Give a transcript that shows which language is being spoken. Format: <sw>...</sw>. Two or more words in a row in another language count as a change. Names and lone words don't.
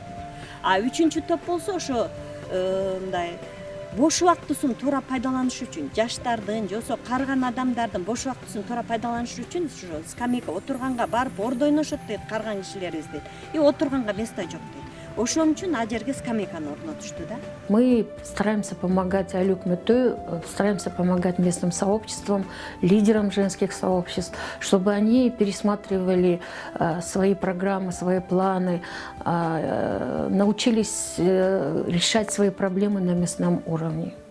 <ky>А үчүнчү топ болсо ошо мындай бош убактысын туура пайдаланыш үчүн, жаштардын, же болбосо карыган адамдардын бош убактысын туура пайдаланыш үчүн ушу скамейка отурганга барып ордо ойношот дейт карыган кишилерибиз дейт. И отурганга место жок дейт. Ошон үчүн ал жерге скамейканы орнотушту да.</ky> <ru>Мы стараемся помогать</ru> <ky>Айыл өкмөтү,</ky> <ru>стараемся помогать местным сообществам, лидерам женских сообществ, чтобы они пересматривали свои программы, свои планы, научились решать свои проблемы на местном уровне.</ru>